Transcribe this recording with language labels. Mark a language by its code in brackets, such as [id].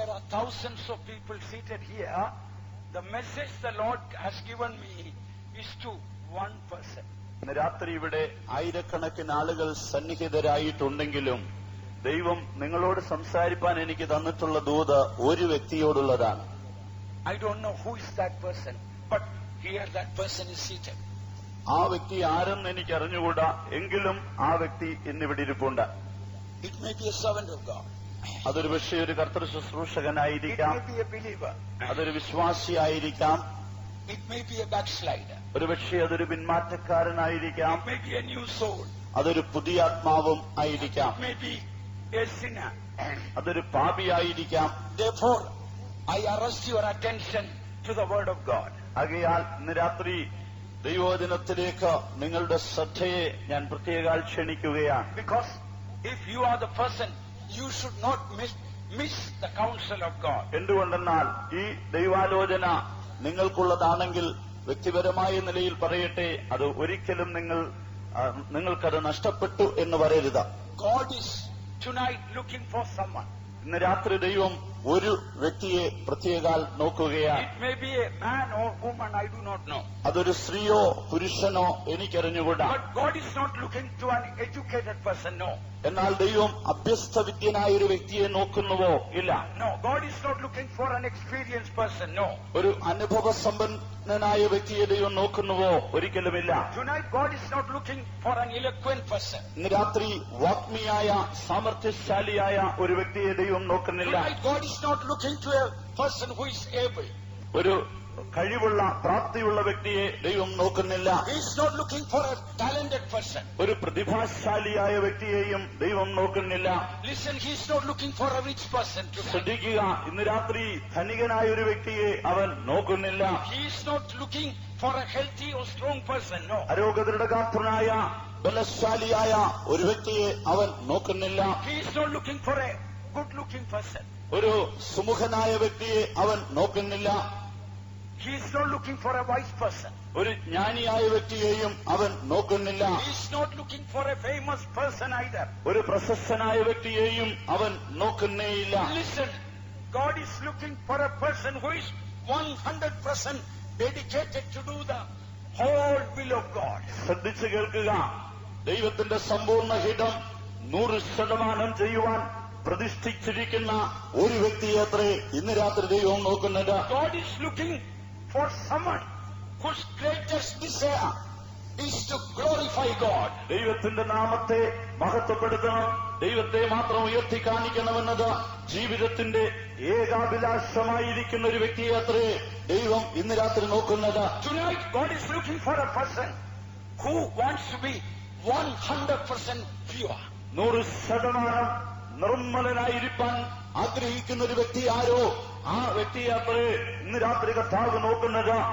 [en] thousands of people seated here, the message the Lord has given me is to one person. [ml] ഇന്ന് രാത്രി ഇവിടെ ആയിരക്കണക്കിന് ആളുകൾ സന്നിഹിതരായിട്ടുണ്ടെങ്കിലും ദൈവം നിങ്ങളോട് സംസാരിപ്പാൻ എനിക്ക് തന്നിട്ടുള്ള ദൂത് ഒരു വ്യക്തിയോടുള്ളതാണ്. [en] I don't know who is that person, but here that person is seated. [ml] ആ വ്യക്തി ആരെന്ന് എനിക്ക് അറിഞ്ഞുകൂടാ, എങ്കിലും ആ വ്യക്തി ഇന്നിവിടെ ഇരിപ്പുണ്ട്. [en] It may be a servant of God. [ml] അതൊരു പക്ഷേ ഒരു കർത്തൃ ശുശ്രൂഷകനായിരിക്കാം, [en] It may be a believer. [ml] അതൊരു വിശ്വാസിയായിരിക്കാം, [en] It may be a backslider. [ml] ഒരു പക്ഷേ അതൊരു പിന്മാറ്റക്കാരനായിരിക്കാം, [en] It may be a new soul. [ml] അതൊരു പുതിയ ആത്മാവും ആയിരിക്കാം, [en] It may be a sinner. [ml] അതൊരു പാപിയായിരിക്കാം. [en] Therefore, I arrest your attention to the word of God. [ml] ആകയാൽ ഇന്ന് രാത്രി ദൈവവചനത്തിലേക്ക് നിങ്ങളുടെ ശ്രദ്ധയെ ഞാൻ പ്രത്യേകം ക്ഷണിക്കുകയാണ്. [en] Because if you are the person, you should not miss the counsel of God. [ml] എന്തുകൊണ്ടെന്നാൽ ഈ ദൈവാലോചന നിങ്ങൾക്കുള്ളതാണെങ്കിൽ വ്യക്തിപരമായ നിലയിൽ പറയട്ടെ, അത് ഒരിക്കലും നിങ്ങൾക്കത് നഷ്ടപ്പെട്ടു എന്ന് പറയരുത്. [en] God is tonight looking for someone. [ml] ഇന്ന് രാത്രി ദൈവം ഒരു വ്യക്തിയെ പ്രത്യേകാൽ നോക്കുകയാണ്. [en] It may be a man or woman, I do not know. [ml] അതൊരു സ്ത്രീയോ പുരുഷനോ എനിക്കറിഞ്ഞുകൂടാ. [en] But God is not looking to an educated person, no. [ml] എന്നാൽ ദൈവം അഭ്യസ്തവിദ്യനായ ഒരു വ്യക്തിയെ നോക്കുന്നുവോ? ഇല്ല. [en] No, God is not looking for an experienced person, no. [ml] ഒരു അനുഭവസമ്പന്നനായ വ്യക്തിയെ ദൈവം നോക്കുന്നുവോ? ഒരിക്കലുമില്ല. [en] Tonight God is not looking for an eloquent person. [ml] ഇന്ന് രാത്രി വാഗ്മിയായ സാമർത്ഥ്യശാലിയായ ഒരു വ്യക്തിയെ ദൈവം നോക്കുന്നില്ല. [en] Tonight God is not looking to a person who is able. [ml] ഒരു കഴിവുള്ള പ്രാപ്തിയുള്ള വ്യക്തിയെ ദൈവം നോക്കുന്നില്ല. [en] He is not looking for a talented person. [ml] ഒരു പ്രതിഭാശാലിയായ വ്യക്തിയെയും ദൈവം നോക്കുന്നില്ല. [en] Listen, he is not looking for a rich person tonight. [ml] ശ്രദ്ധിക്കുക, ഇന്ന് രാത്രി ധനികനായ ഒരു വ്യക്തിയെ അവൻ നോക്കുന്നില്ല. [en] He is not looking for a healthy or strong person, no. [ml] ആരോഗ്യദൃഢഗാത്രനായ ബലശാലിയായ ഒരു വ്യക്തിയെ അവൻ നോക്കുന്നില്ല. [en] He is not looking for a good looking person. [ml] ഒരു സുമുഖനായ വ്യക്തിയെ അവൻ നോക്കുന്നില്ല. [en] He is not looking for a wise person. [ml] ഒരു ജ്ഞാനിയായ വ്യക്തിയെയും അവൻ നോക്കുന്നില്ല. [en] He is not looking for a famous person either. [ml] ഒരു പ്രശസ്തനായ വ്യക്തിയെയും അവൻ നോക്കുന്നേയില്ല. [en] Listen, God is looking for a person who is 100% dedicated to do the whole will of God. [ml] ശ്രദ്ധിച്ചു കേൾക്കുക, ദൈവത്തിന്റെ സമ്പൂർണ്ണ ഹിതം 100% ചെയ്യുവാൻ പ്രതിഷ്ഠിച്ചിരിക്കുന്ന ഒരു വ്യക്തിയെ അത്രേ ഇന്ന് രാത്രി ദൈവം നോക്കുന്നത്. [en] God is looking for someone whose greatest desire is to glorify God. [ml] ദൈവത്തിന്റെ നാമത്തെ മഹത്വപ്പെടുത്തണം, ദൈവത്തെ മാത്രം ഉയർത്തി കാണിക്കണമെന്നത് ജീവിതത്തിന്റെ ഏകാഭിലാഷമായിരിക്കുന്ന ഒരു വ്യക്തിയെ അത്രേ ദൈവം ഇന്ന് രാത്രി നോക്കുന്നത്. [en] Tonight God is looking for a person who wants to be 100% pure. [ml] 100% നിർമ്മലനായിരിക്കാൻ ആഗ്രഹിക്കുന്ന ഒരു വ്യക്തി ആരോ ആ വ്യക്തിയെ അത്രേ ഇന്ന് രാത്രി കർത്താവ് നോക്കുന്നത്.